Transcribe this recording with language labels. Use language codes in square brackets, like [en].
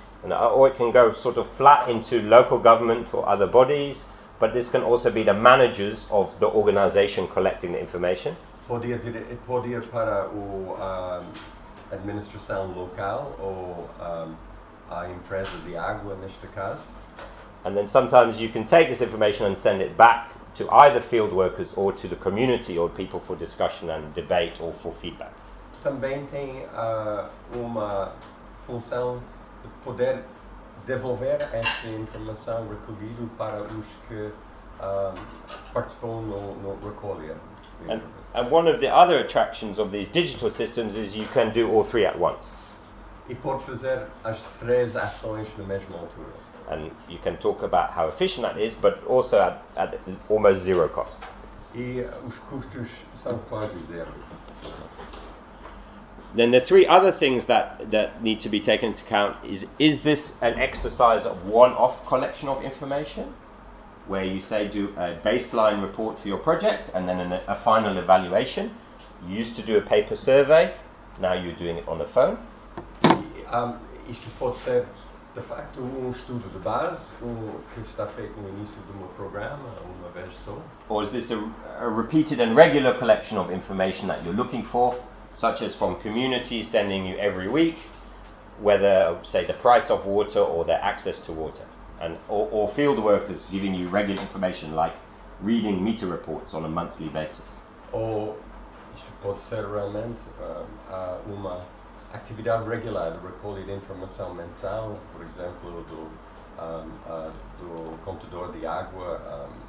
[en] And, or it can go sort of flat into local government or other bodies, but this can also be the managers of the organization collecting the information. [pt] Pode ir para o administração local ou a empresa de água neste caso. [en] And then sometimes you can take this information and send it back to either field workers or to the community or people for discussion and debate or for feedback. [pt] Também tem uma função de poder devolver esta informação recolhida para os que participam no recolher. [en] And one of the other attractions of these digital systems is you can do all three at once. [pt] E pode fazer as três ações na mesma altura. [en] And you can talk about how efficient that is, but also at almost zero cost. [pt] E os custos são quase zero. [en] Then the three other things that need to be taken into account is this an exercise of one-off collection of information, where you say do a baseline report for your project and then a final evaluation? You used to do a paper survey, now you're doing it on the phone. [pt] Isto pode ser de facto estudo de base, que está feito no início de programa, uma vez só. [en] Or is this a repeated and regular collection of information that you're looking for, such as from communities sending you every week, whether, say, the price of water or their access to water, and or field workers giving you regular information, like reading meter reports on a monthly basis. [pt] Ou isto pode ser realmente uma atividade regular de recolher informação mensal, por exemplo, do contador de água.